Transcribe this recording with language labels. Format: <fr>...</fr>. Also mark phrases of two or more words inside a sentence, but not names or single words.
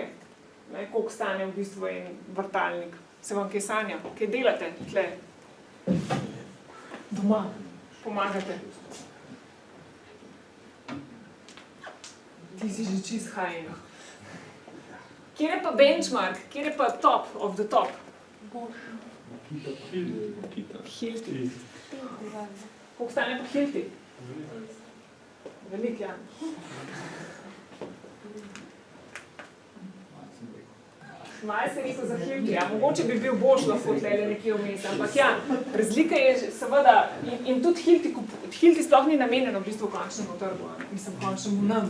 <sl>Ne, koliko stane v bistvu en vrtalnik. Se vam kaj sanja? Kaj delate tle? Doma. Pomagate. Ti si že čist high-end. Kjer je pa benchmark? Kjer je pa</sl> <en>top of the top?</en> <sl>Hilti. Koliko stane pa Hilti? Velik, ja. Malo se rekel za Hilti, ja. Mogoče bi bil boljš lahko tlele nekje vmes, ampak ja, razlika je seveda, in tudi Hilti sploh ni namenjeno v bistvu končnemu trgu, mislim, končnemu nam.</sl>